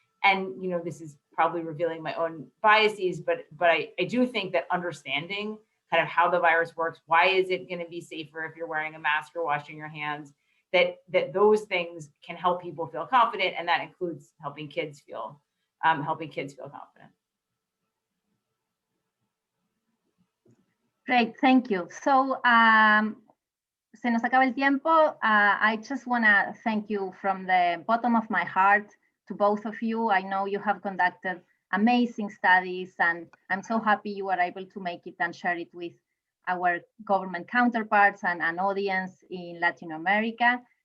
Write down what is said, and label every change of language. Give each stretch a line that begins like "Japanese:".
English: And this is probably revealing my own biases, but I do think that understanding kind of how the virus works, why is it going to be safer if you're wearing a mask or washing your hands, that those things can help people feel confident, and that includes helping kids feel confident. Great, thank you.
Spanish: So se nos acaba el tiempo.
English: I just want to thank you from the bottom of my heart to both of you. I know you have conducted amazing studies, and I'm so happy you were able to make it and share it with our government counterparts and an audience in Latin America.